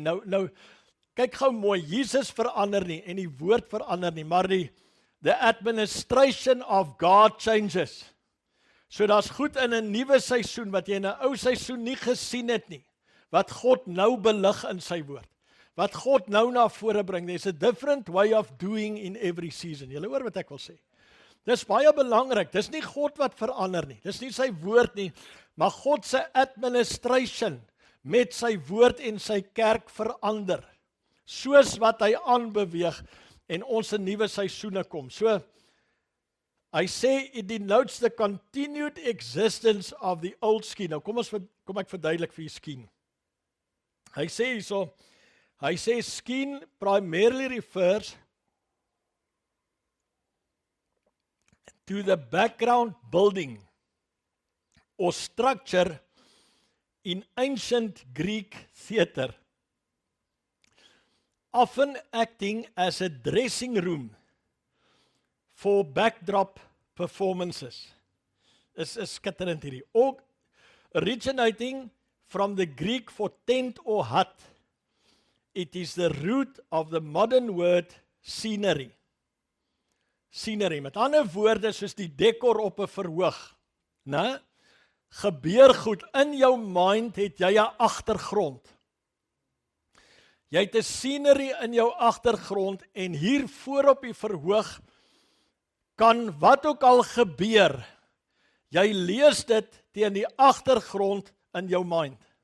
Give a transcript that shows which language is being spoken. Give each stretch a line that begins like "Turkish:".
Afrikaans: Nou kyk gou mooi, Jesus verander nie en die woord verander nie, maar
English: the administration of God changes.
Afrikaans: So daar's goed in 'n nuwe seisoen wat jy in 'n ou seisoen nie gesien het nie, wat God nou belig in sy woord, wat God nou na vore bring.
English: There's a different way of doing in every season.
Afrikaans: Julle hoor wat ek wil sê. Dis baie belangrik, dis nie God wat verander nie, dis nie sy woord nie, maar God se administration met sy woord en sy kerk verander, soos wat hy aanbeweeg en ons 'n nuwe seisoene kom. So, hy sê,
English: it denotes the continued existence of the old scheme.
Afrikaans: Nou kom ek verduidelik vir die scheme. Hy sê hierso, hy sê
English: scheme primarily refers to the background building or structure in ancient Greek theater, often acting as a dressing room for backdrop performances.
Afrikaans: Is skitterend hierdie.
English: Originating from the Greek for tent or hut, it is the root of the modern word scenery.
Afrikaans: Scenery, met ander woorde, soos die dekor op 'n verhoog. né? Gebeur goed, in jou mind het jy 'n agtergrond. Jy het 'n scenery in jou agtergrond en hier voor op die verhoog kan wat ook al gebeur, jy lees dit teen die agtergrond in jou mind.